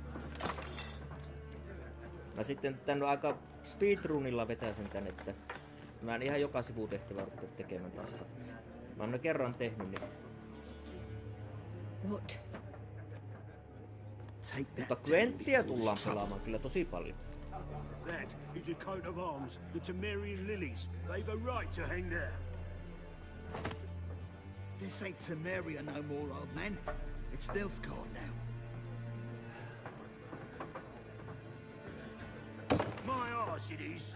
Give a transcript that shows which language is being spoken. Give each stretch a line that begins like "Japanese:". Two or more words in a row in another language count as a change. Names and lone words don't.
Finnish: Mä sitten tän aika speedrunilla vetäsen tän, että Mä en ihan joka sivutehtävää rupea tekemään taaskaan. Mä oon ne kerran tehnyt, niin...
English: What? Take that
Finnish: Mutta
English: down
Finnish: Gwenttiä
English: before
Finnish: tullaan
English: there's trouble.
Finnish: pelaamaan kyllä tosi paljon.
English: That is a coat of arms, the Temerian lilies. They've a right to hang there. This ain't Temeria no more, old man. It's Nilfgaard now. My arse it is.